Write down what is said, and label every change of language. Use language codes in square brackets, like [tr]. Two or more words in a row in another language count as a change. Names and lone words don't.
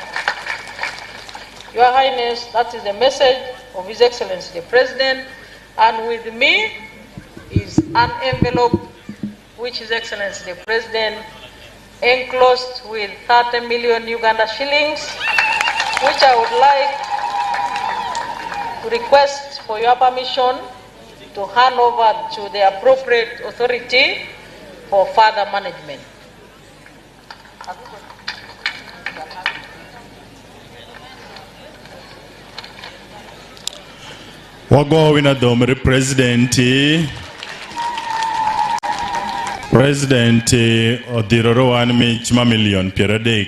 [en] Your Highness, that is the message of His Excellency the President, and with me is an envelope which His Excellency the President enclosed with 30 million Uganda shillings, which I would like to request for your permission to hand over to the appropriate authority for further management. [luo] Wago wina domri President odiroro wan mich ma million pieradek.